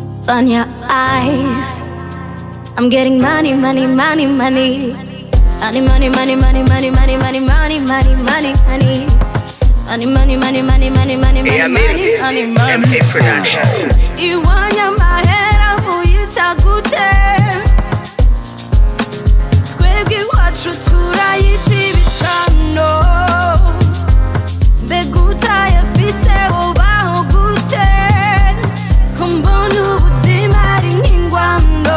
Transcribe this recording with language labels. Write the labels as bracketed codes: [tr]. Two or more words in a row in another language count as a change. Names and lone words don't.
[en] Vania Ice. I'm getting money, money, money, money. Money, money, money, money, money, money, money, money, money, money, money. Money, money, money, money, money, money, money, money, money, money. Production. [rn] Iwanya mahera muyita gute? Twebwe iwacu turayita ibicano. Mbega utayafise wobaho gute? Kumbona ubuzima ari nk'ingwando.